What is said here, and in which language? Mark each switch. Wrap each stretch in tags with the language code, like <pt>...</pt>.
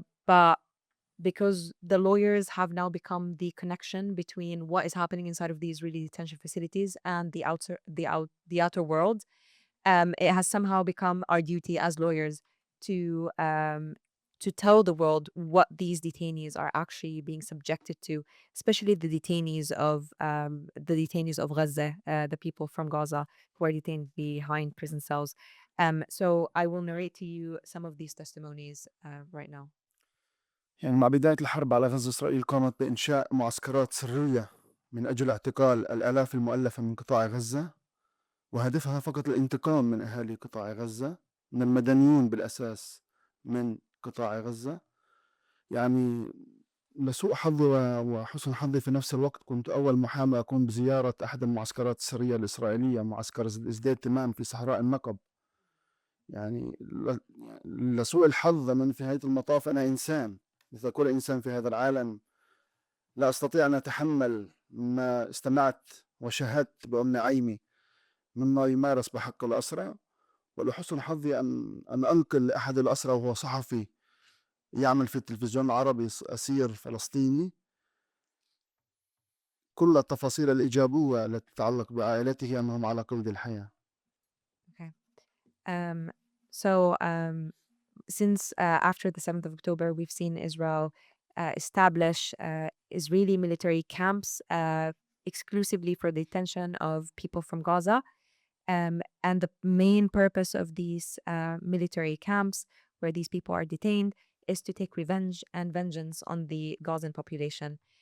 <en>But because the lawyers have now become the connection between what is happening inside of these really detention facilities and the outer world, it has somehow become our duty as lawyers to tell the world what these detainees are actually being subjected to, especially the detainees of Gaza, the people from Gaza who are detained behind prison cells. So I will narrate to you some of these testimonies right now.</en> <ar>يعني مع بداية الحرب على غزة إسرائيل قامت بإنشاء معسكرات سرية من أجل اعتقال الآلاف المؤلفة من قطاع غزة، وهدفها فقط الانتقام من أهالي قطاع غزة، من المدنيون بالأساس من قطاع غزة. يعني لسوء حظي وحسن حظي في نفس الوقت كنت أول محامي أقوم بزيارة أحد المعسكرات السرية الإسرائيلية، معسكر ازداد تمام في صحراء النقب. يعني لسوء الحظ من في نهاية المطاف أنا إنسان مثل كل إنسان في هذا العالم، لا أستطيع أن أتحمل ما استمعت وشهدت بأم عيني مما يمارس بحق الأسرى. ولحسن حظي أن أنقل لأحد الأسرى وهو صحفي يعمل في التلفزيون العربي، أسير فلسطيني، كل التفاصيل الإيجابية التي تتعلق بعائلته أنهم على قيد الحياة.</ar> <en>Okay. So since after the 7th of October, we've seen Israel establish Israeli military camps exclusively for the detention of people from Gaza. And the main purpose of these military camps where these people are detained is to take revenge and vengeance on the Gazan population.</en>